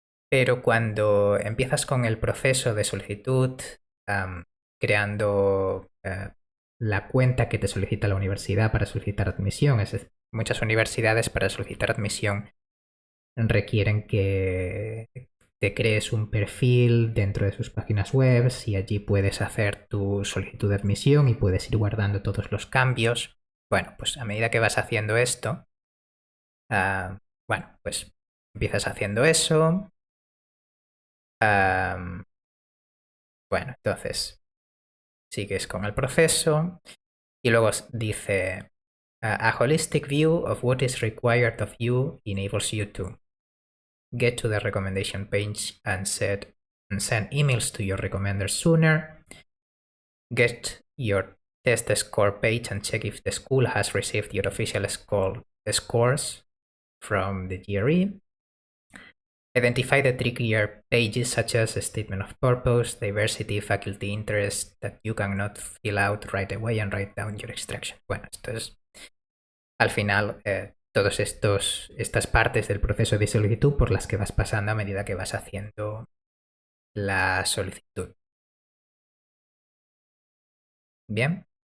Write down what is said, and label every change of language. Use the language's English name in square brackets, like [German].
[Spanish] Pero cuando empiezas con el proceso de solicitud, creando la cuenta que te solicita la universidad para solicitar admisión, es decir, muchas universidades para solicitar admisión requieren que te crees un perfil dentro de sus páginas web y allí puedes hacer tu solicitud de admisión y puedes ir guardando todos los cambios. Bueno, pues a medida que vas haciendo esto, bueno, pues empiezas haciendo eso. Bueno, entonces sigues con el proceso y luego dice [English] a holistic view of what is required of you enables you to get to the recommendation page and send emails to your recommenders sooner, get your test score page and check if the school has received your official scores from the GRE. Identify the trickier pages such as a statement of purpose, diversity, faculty interest that you cannot fill out right away and write down your extraction. [Spanish] Bueno, esto es al final todas estas partes del proceso de solicitud por las que vas pasando a medida que vas haciendo la solicitud. Bien.